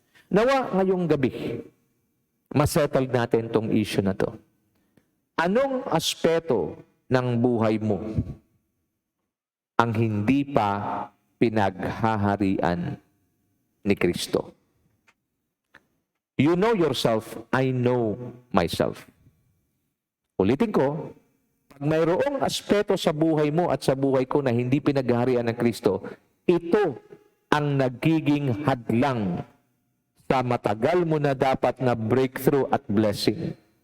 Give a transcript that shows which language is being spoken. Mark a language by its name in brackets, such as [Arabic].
[Filipino] Nawa ngayong gabi, masettle natin tong issue na to. Anong aspeto ng buhay mo ang hindi pa pinaghaharian ni Kristo? [English] You know yourself, I know myself. [Filipino] Ulitin ko, pag mayroong aspeto sa buhay mo at sa buhay ko na hindi pinaghaharian ng Kristo, ito ang nagiging hadlang sa matagal mo na dapat na breakthrough at blessing.